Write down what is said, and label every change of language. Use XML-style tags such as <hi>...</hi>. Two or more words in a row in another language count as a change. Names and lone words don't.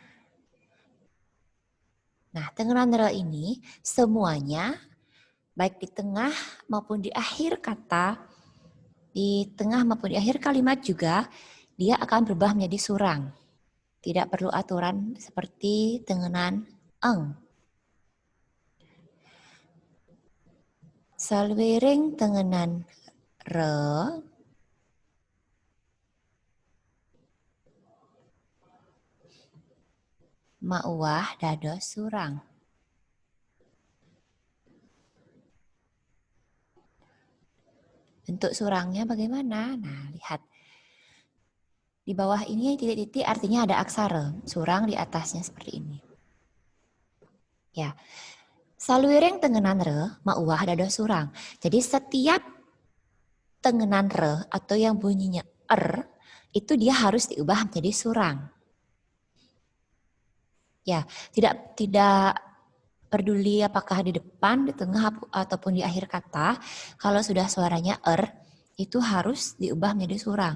<id>Nah, tengenan re ini semuanya baik di tengah maupun di akhir kata, di tengah maupun di akhir kalimat juga dia akan berubah menjadi surang. Tidak perlu aturan seperti tengenan eng.</id> <ban>Salwering tengenan re mauwah dados surang.</ban> <id>Bentuk surangnya bagaimana? Nah, lihat. Di bawah ini titik-titik artinya ada aksara. Surang di atasnya seperti ini. Ya.</id> <ban>Saluireng tengenan re mauwah dados surang.</ban> <id>Jadi setiap tengenan re atau yang bunyinya itu dia harus diubah menjadi surang. Ya, tidak peduli apakah di depan, di tengah ataupun di akhir kata, kalau sudah suaranya itu harus diubah menjadi surang.</id>